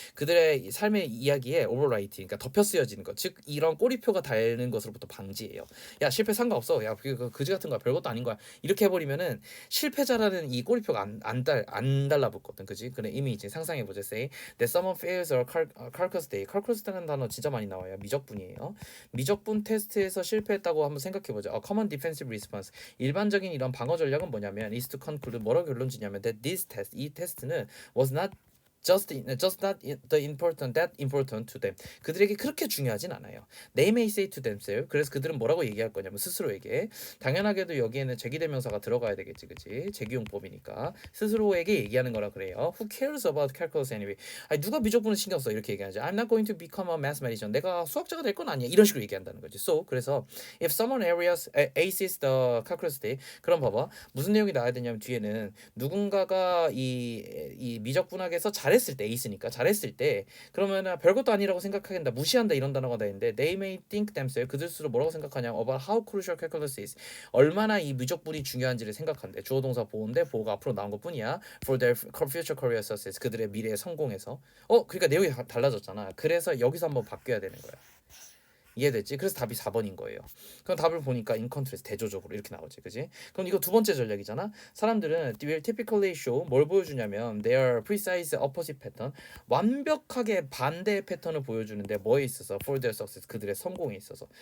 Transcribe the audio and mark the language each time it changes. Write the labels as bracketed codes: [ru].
[ko] 그들의 삶의 이야기에 overwriting, 그러니까 덮여 쓰여지는 것, 즉 이런 꼬리표가 달는 것으로부터 방지해요. 야 실패 상관없어. 야 그지 같은 거야. 별것도 아닌 거야. 이렇게 해버리면은 실패자라는 이 꼬리표가 안 달라붙거든, 그지? 그래 이미 이제 상상해 보자. [en] Say that someone fails a carcass day. [ko] carcass라는 단어 진짜 많이 나와요. 미적분이에요. 미적분 테스트에서 실패했다고 한번 생각해 보자. [en] common defensive response. [ko] 일반적인 이런 방어 전략은 뭐냐면 [en] is to conclude [ko] 뭐라고 결론지냐면 [en] that this test [ko] 이 테스트는 [en] was not just not the important that important to them. [ko] 그들에게 그렇게 중요하진 않아요. [en] They may say to themselves. [ko] 그래서 그들은 뭐라고 얘기할 거냐면 스스로에게. 당연하게도 여기에는 제기대명사가 들어가야 되겠지, 그치? 제기용법이니까 스스로에게 얘기하는 거라 그래요. [en] Who cares about calculus anyway? [ko] 아니 누가 미적분을 신경 써? 이렇게 얘기하지. [en] I'm not going to become a mathematician. [ko] 내가 수학자가 될 건 아니야. 이런 식으로 얘기한다는 거지. So 그래서 [en] if someone aces the calculus day, [ko] 그럼 봐봐 무슨 내용이 나와야 되냐면 뒤에는 누군가가 이 미적분학에서 잘했을 때 에이스니까 잘했을 때 그러면은 별것도 아니라고 생각하겠다, 무시한다 이런 단어가 다 있는데 [en] they may think themselves [ko] 그들 스스로 뭐라고 생각하냐 [en] about how crucial calculus is [ko] 얼마나 이 미적분이 중요한지를 생각한대. 주어 동사 보호인데 보호가 앞으로 나온 것뿐이야. [en] for their future career success [ko] 그들의 미래의 성공에서. 그러니까 내용이 달라졌잖아. 그래서 여기서 한번 바뀌어야 되는 거야. 이해됐지? 그래서 답이 4번인 거예요. 그럼 답을 보니까 [en] in contrast [ko] 대조적으로 이렇게 나오지, 그지? 그럼 이거 두 번째 전략이잖아. 사람들은 [en] will typically show [ko] 뭘 보여주냐면 [en] their precise opposite pattern [ko] 완벽하게 반대의 패턴을 보여주는데 뭐에 있어서 [en] for their success [ko] 그들의 성공에 있어서.